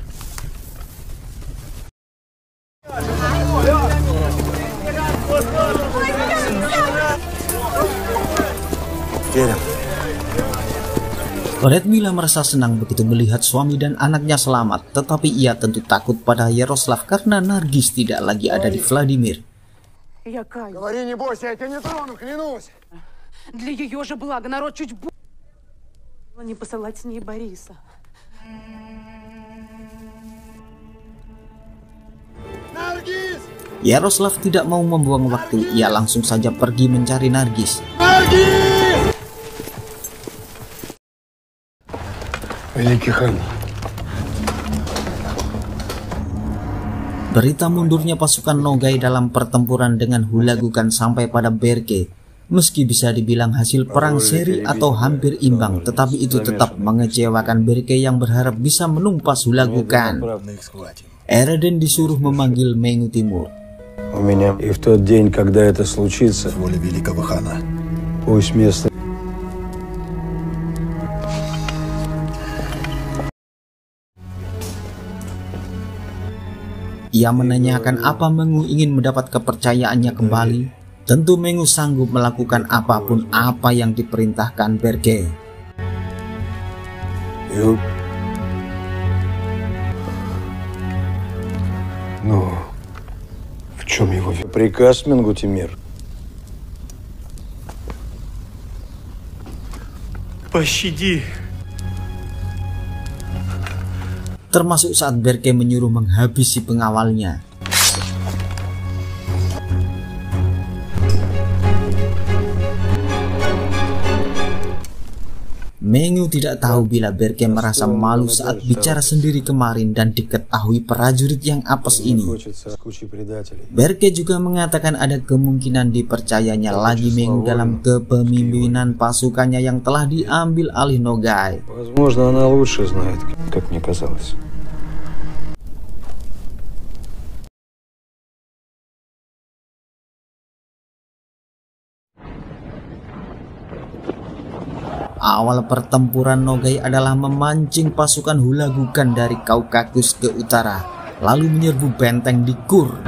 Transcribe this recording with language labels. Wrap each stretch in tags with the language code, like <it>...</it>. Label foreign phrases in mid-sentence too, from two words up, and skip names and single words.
<id>Redmila merasa senang begitu melihat suami dan anaknya selamat, tetapi ia tentu takut pada Yaroslav karena Nargis tidak lagi ada di Vladimir.</id> <ru>Говори, не бойся, я тебя не трону, клянусь. Для ее же блага народ чуть не посылать с ней Бориса.</ru> <id>Yaroslav tidak mau membuang waktu, ia langsung saja pergi mencari Nargis. Berita mundurnya pasukan Nogai dalam pertempuran dengan Hulagukan sampai pada Berke. Meski bisa dibilang hasil perang seri atau hampir imbang, tetapi itu tetap mengecewakan Berke yang berharap bisa menumpas Hulagukan. Eredin disuruh memanggil Mengu Timur.</id> <ru>у меня. И в тот день, когда это случится, Воля великого хана. пусть местные...</ru> <id>Ia menanyakan apa Mengu ingin mendapat kepercayaannya kembali. Tentu Mengu sanggup melakukan apapun apa yang diperintahkan Berke.</id> <ru>Ну, в чем его приказ, Менгу-Тимир? Пощади.</ru> <id>Termasuk saat Berke menyuruh menghabisi pengawalnya. Mengu tidak tahu bila Berke merasa malu saat bicara sendiri kemarin dan diketahui prajurit yang apes ini. Berke juga mengatakan ada kemungkinan dipercayanya lagi Mengu dalam kepemimpinan pasukannya yang telah diambil alih Nogai.</id> <ru>Возможно, она лучше знает, как мне казалось.</ru> <id>Awal pertempuran Nogai adalah memancing pasukan Hulagukan dari Kaukasus ke utara, lalu menyerbu benteng di Kur.</id>